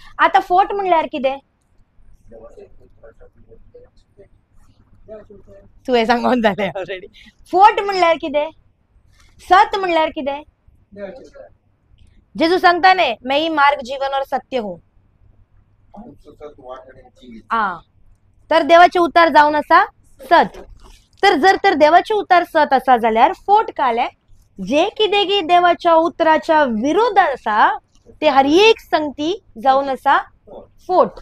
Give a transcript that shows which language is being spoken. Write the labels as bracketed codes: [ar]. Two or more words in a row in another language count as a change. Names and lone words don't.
[kok] आता फोट म्हणल्यार कितें? तुवें सांगून जालें ऑलरेडी. फोट म्हणल्यार कितें? सत म्हणल्यार कितें? जेजू सांगता ने, [hi] मैं ही मार्ग जीवन और सत्य हूं. [kok] तर देवाचे उतार जावन आसा सत. तर जर तर देवाचे उतार सत आसा जाल्यार फोट काले जे कितें देवाच्या उतराच्या विरोधात आसा ते हर एक संगती जावन आसा फोट.